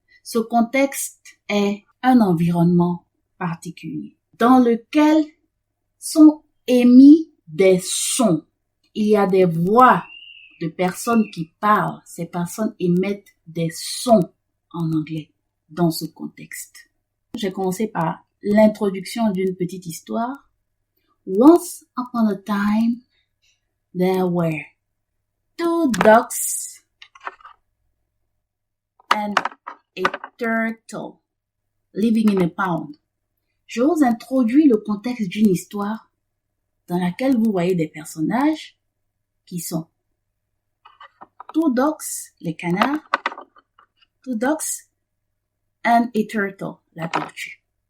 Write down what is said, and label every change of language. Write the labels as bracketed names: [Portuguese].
[French] Ce contexte est un environnement particulier dans lequel sont émis des sons. Il y a des voix de personnes qui parlent. Ces personnes émettent des sons en anglais dans ce contexte. J'ai commencé par l'introduction d'une petite histoire. [English] Once upon a time, there were 2 ducks and a turtle living in a pond. [French] Je vous introduis le contexte d'une histoire dans laquelle vous voyez des personnages qui sont 2 ducks, les canards, 2 ducks and a turtle, la tortue.